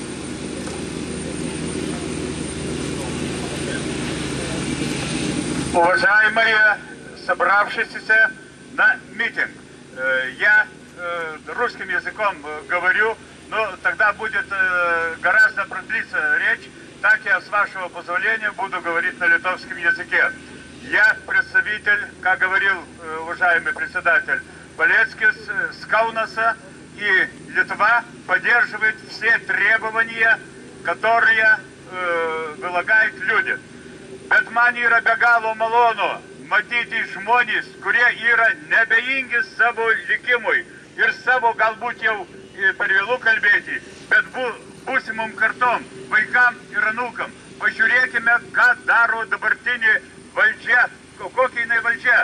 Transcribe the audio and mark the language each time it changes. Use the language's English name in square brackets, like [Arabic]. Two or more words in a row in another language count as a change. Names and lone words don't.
[Russian] Уважаемые собравшиеся на митинг, я русским языком говорю, но тогда будет гораздо продлиться речь, так я, с вашего позволения, буду говорить на литовском языке. Я представитель, как говорил уважаемый председатель Палецкис, с Каунаса, и Литва поддерживает все требования, которые вылагают люди. [Lithuanian] Bet man yra be galo malonu matyti žmonės, kurie yra nebejingi savo likimui ir savo galbūt jau per vėlų kalbėti, bet būsimom kartom, vaikam ir anūkam. Pažiūrėkime, ką daro dabartinė valdžia, kokia jinai valdžia.